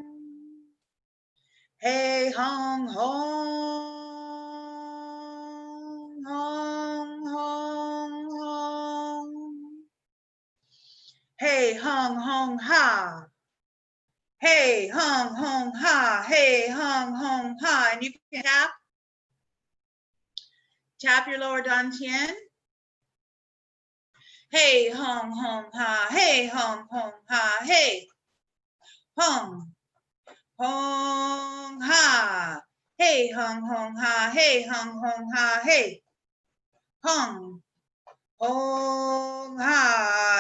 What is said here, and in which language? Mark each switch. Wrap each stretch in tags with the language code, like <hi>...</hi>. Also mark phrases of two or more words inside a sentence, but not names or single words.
<en>Hey, hung, hung. Hung, hung, hung. Hey, hung, hung, ha. Hey, hung, hung, ha. Hey, hung, hung, ha. And you can tap your lower dantian. Hey, hung, hung, ha. Hey, hung, hung, ha. Hey, hung, hung, ha. Hey, hung, hung, ha. Hey, hung, hung, ha. Hey, hung, hung, ha.</en>